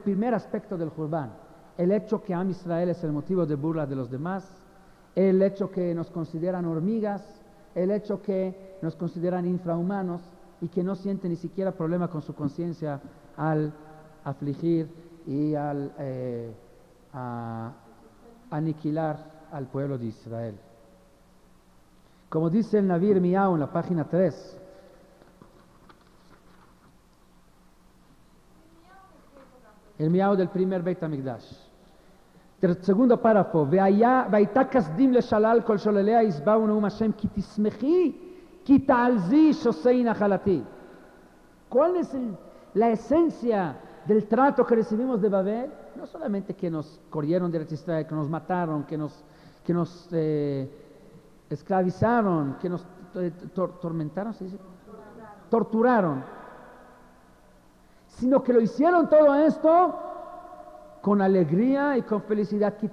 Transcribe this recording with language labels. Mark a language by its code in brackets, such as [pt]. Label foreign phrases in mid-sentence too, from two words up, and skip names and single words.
[es] primer aspecto del Jurban, el hecho que Am Israel es el motivo de burla de los demás, el hecho que nos consideran hormigas, el hecho que nos consideran infrahumanos y que no sienten ni siquiera problema con su conciencia al afligir y al aniquilar al pueblo de Israel. Como dice el Naví Irmiyahu en la página 3, Irmiyahu del primer Beit HaMikdash, segundo párrafo, [he] והייתה כסדים לשלל כל שולליה ישבעו נאום השם כי תשמחי כי תעלזי שוסי נחלתי. [es] ¿Cuál es la esencia del trato que recibimos de Babel? No solamente que nos corrieron de Israel, que nos mataron, que nos esclavizaron, que nos tormentaron, ¿se dice? Torturaron, sino que lo hicieron todo esto con alegría y con felicidad.